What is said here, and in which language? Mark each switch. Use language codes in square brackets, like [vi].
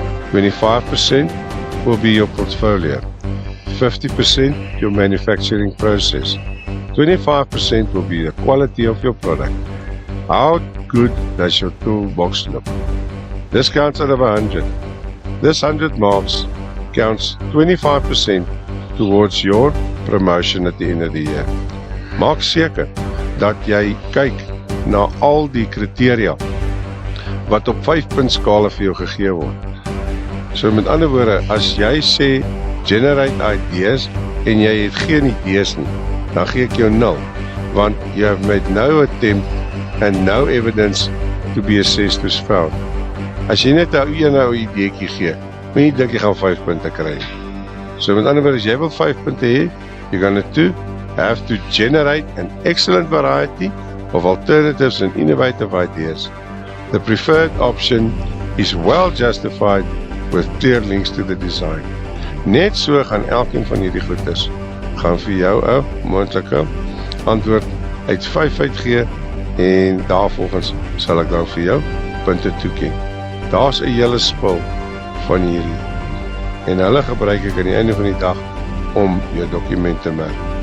[en] 25% will be your portfolio, 50% your manufacturing process, 25% will be the quality of your product. How good does your toolbox look? This counts out of 100. This 100 marks counts 25% towards your promotion at the end of the year. [af] Maak seker dat jy kyk na al die kriteria wat op 5-punt skala vir jou gegee word. So met ander woorde, as jy sê [en] generate ideas [af] en jy het geen idees nie, dan gee ek jou 0, want [en] you have made no attempt and no evidence to be assessed as found. [af] As jy net een ideetjie gee, moet jy dink jy gaan 5 punte kry. So met ander woorde, as jy wil 5 punte hê, [en] you're going to have to generate an excellent variety of alternatives and innovative ideas. The preferred option is well justified with clear links to the design. [af] Net so gaan elkeen van hierdie goedes gaan vir jou 'n moontlike antwoord uit 5 uitgee en daarvolgens sal ek dan vir jou punte toeken. Daar's 'n hele spul van hierdie en hulle gebruik ek aan die einde van die dag om jou dokument te merk.